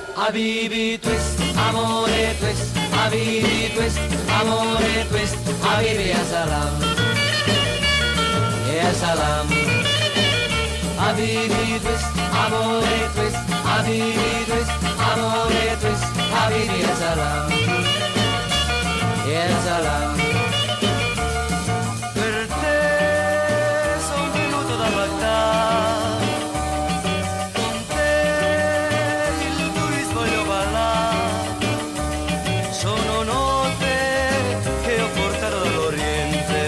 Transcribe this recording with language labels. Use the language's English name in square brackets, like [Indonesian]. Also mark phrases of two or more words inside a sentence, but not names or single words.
[Italian] Habibi twist, amore twist, Habibi twist, amore twist, [Arabic] حبيبي يا سلام يا سلام. [Italian] Habibi twist, amore twist, Habibi twist, amore twist, [Arabic] حبيبي يا سلام يا سلام. [Italian] Per te son venuto da Baghdad, con te il twist voglio ballare, sono note che ho portato dall'Oriente.